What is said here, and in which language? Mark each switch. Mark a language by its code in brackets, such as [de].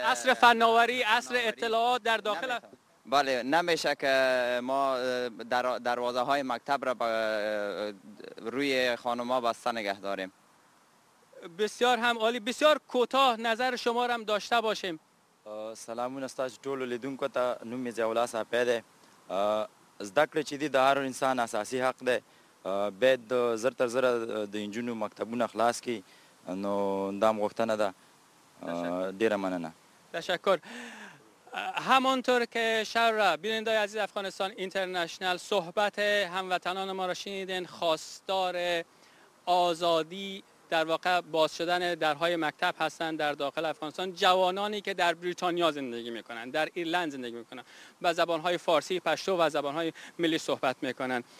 [fa] عصر فناوری، عصر اطلاعات در داخل بله نمیشه که ما دروازه های مکتب را روی خانوما بسته نگه داریم. بسیار هم عالی. بسیار کوتاه نظر شما را هم داشته باشیم. [ps] سلامون استاد ټول لیدونکو ته. نوم می زولا صاحبه ده. زده کړه چې دی د هر انسان اساسي حق ده، باید زر تر زر د انجونو مکتبونه خلاص کی. نو دام غوښتنه ده، ډیره مننه. [fa] تشکر. همانطور که شهر بیننده عزیز افغانستان اینترنشنال صحبت هموطنان ما را شنیدین، خواستار آزادی در واقع باز شدن درهای مکتب هستند در داخل افغانستان. جوانانی که در بریتانیا زندگی میکنند، در ایرلند زندگی میکنند، به زبانهای فارسی، پشتو و زبانهای ملی صحبت میکنند.